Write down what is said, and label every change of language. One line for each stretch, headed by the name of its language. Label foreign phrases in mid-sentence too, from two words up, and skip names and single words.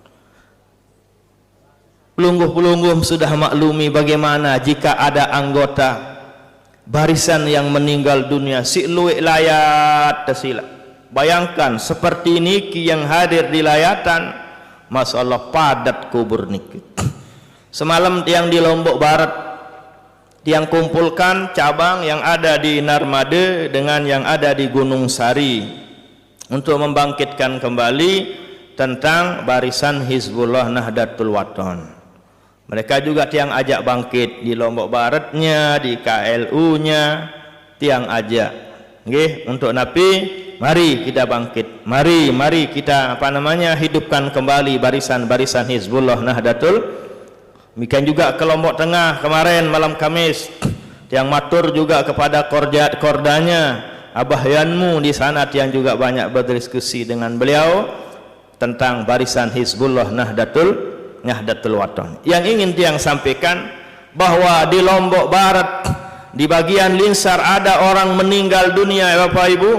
Indonesian: Pelungguh-pelungguh sudah maklumi bagaimana jika ada anggota barisan yang meninggal dunia
Sasak: si luwek layat tersila.
Indonesian: Bayangkan seperti niki yang hadir di layatan,
Arabic: ما شاء الله
Indonesian: padat kubur niki. Semalam tiang di Lombok Barat, tiang kumpulkan cabang yang ada di Narmada dengan yang ada di Gunung Sari untuk membangkitkan kembali tentang barisan Hizbullah Nahdlatul Wathon. Mereka juga tiang ajak bangkit di Lombok Baratnya, di KLU-nya, tiang ajak. Nggih, untuk napi, mari kita bangkit. Mari kita hidupkan kembali barisan-barisan Hizbullah Nahdlatul. Demikian juga ke Lombok Tengah kemarin malam Kamis, tiang matur juga kepada kordanya Abah Yanmu di sana, tiang juga banyak berdiskusi dengan beliau tentang barisan Hizbullah Nahdlatul Wathon. Yang ingin tiang sampaikan bahwa di Lombok Barat di bagian Linsar ada orang meninggal dunia Bapak Ibu.